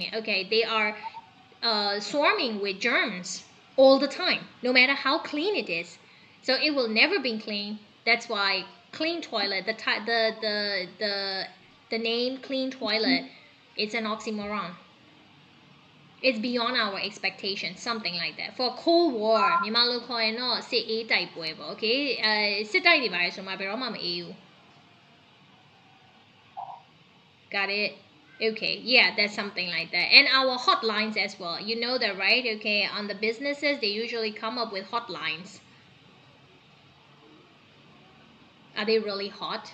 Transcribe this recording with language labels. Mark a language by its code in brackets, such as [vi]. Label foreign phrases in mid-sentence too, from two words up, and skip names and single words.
[en] Okay, they are swarming with germs all the time, no matter how clean it is. So it will never be clean. That's why clean toilet, the name clean toilet, it's an oxymoron. It's beyond our expectation, something like that. For Cold War, [my] မြန်မာလိုခေါ်ရင်တော့စစ်အေးတိုက်ပွဲပေါ့ okay စစ်တိုက်တွေပါလေဆိုမှဘယ်တော့မှမအေးဘူး [en] Got it? Okay, yeah, that's something like that. And our hotlines as well. You know that, right? Okay, on the businesses, they usually come up with hotlines. Are they really hot?